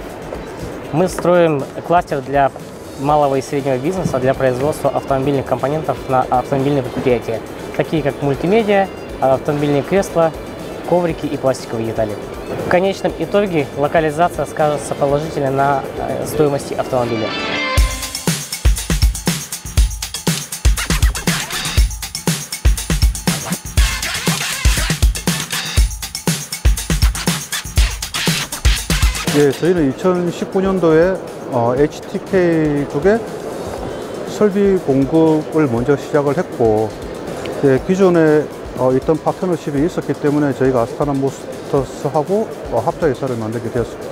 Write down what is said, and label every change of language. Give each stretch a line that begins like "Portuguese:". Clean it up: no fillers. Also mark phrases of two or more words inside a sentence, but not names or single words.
Russian: Мы строим кластер для малого и среднего бизнеса для производства автомобильных компонентов на автомобильные предприятия, такие как мультимедиа, автомобильные кресла, коврики и пластиковые детали. В конечном итоге локализация скажется положительно на стоимости автомобиля.
Korean: 예, 저희는 2019년도에 HTK 쪽에 설비 공급을 먼저 시작을 했고, 기존에 있던 파트너십이 있었기 때문에 저희가 아스타나 모터스하고 합작회사를 만들게 되었습니다.